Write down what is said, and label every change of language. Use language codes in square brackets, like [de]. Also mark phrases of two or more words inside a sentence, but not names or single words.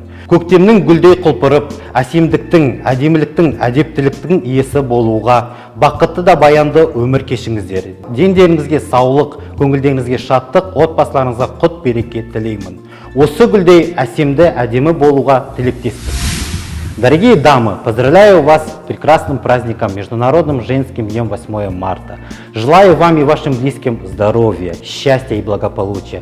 [kk] Көктемнің гүлдей құлпырып, әсемдіктің, әдеміліктің, әдептіліктің иесі болуға, бақытты да баянды өмір кешіңіздер. Дендеріңізге саулық, көңілдеріңізге шаттық, отбасыларыңызға құт береке тілеймін. Осы гүлдей әсемді, әдемі болуға тілектеспін. [ru] Дорогие дамы, поздравляю вас с прекрасным праздником, Международным женским днем 8 марта. Желаю вам и вашим близким здоровья, счастья и благополучия.